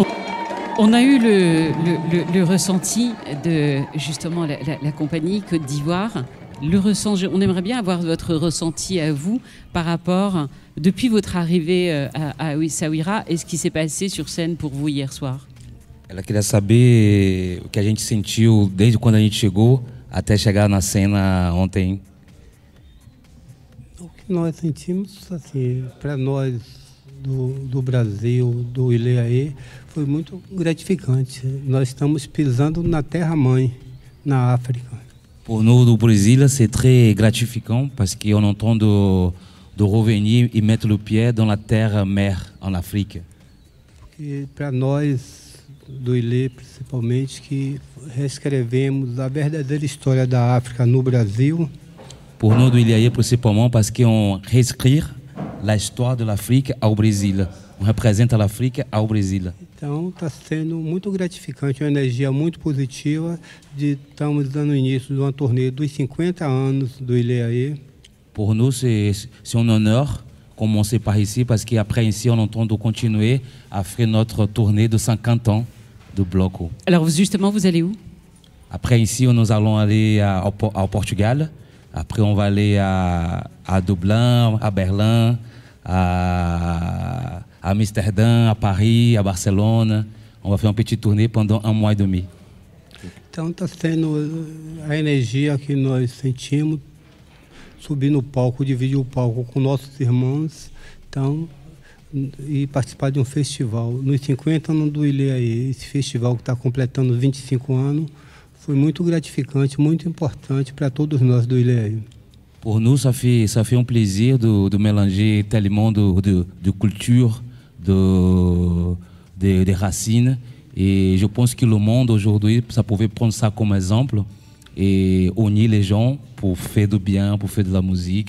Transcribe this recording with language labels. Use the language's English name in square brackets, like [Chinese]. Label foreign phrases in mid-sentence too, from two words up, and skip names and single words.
[French] On a eu le ressenti de justement la compagnie Côte d'Ivoire. On aimerait bien avoir votre ressenti à vous par rapport, depuis votre arrivée à Essaouira, et ce qui s'est passé sur scène pour vous hier soir. [Portuguese] Ela queria saber o que a gente sentiu desde quando a gente chegou até chegar na cena ontem. O que nós sentimos, assim, para nós do Brasil, do Ileaê, foi muito gratificante. Nós estamos pisando na terra-mãe, na África. [French] Pour nous, do Brésil, c'est très gratifiant parce qu'on entend de revenir et mettre le pied dans la terre-mère en Afrique. [Portuguese] Porque para nós, do Ilê principalmente, que reescrevemos a verdadeira história da África no Brasil. [French] Pour nous, do Ileaê, principalement parce qu'on réécrit l'histoire de l'Afrique au Brésil. On representa l'Afrique au Brésil. [Portuguese] Então está sendo muito gratificante, uma energia muito positiva de estamos dando início de uma turnê dos 50 anos do Ileaê. [French] Pour nous, c'est un honneur commencer par ici parce qu'après ici, on entend de continuer à faire notre tournée de 50 ans de Bloco. Alors justement, vous allez où? Après ici, nous allons aller au Portugal. Après, on va aller à Dublin, à Berlin, à Amsterdã, à Paris, à Barcelone. On va faire une petite tournée pendant 1 mois et demi. [Portuguese] Então está sendo a energia que nós sentimos, subir no palco, dividir o palco com nossos irmãos, então, e participar de um festival. Nos 50 anos do Ilhéaê, esse festival que está completando 25 anos, foi muito gratificante, muito importante para todos nós do Ilhéaê. [French] Pour nous, ça fait un plaisir de mélanger tellement de culture, des racines. Et je pense que le monde aujourd'hui, ça pouvait prendre ça comme exemple et unir les gens pour faire du bien, pour faire de la musique.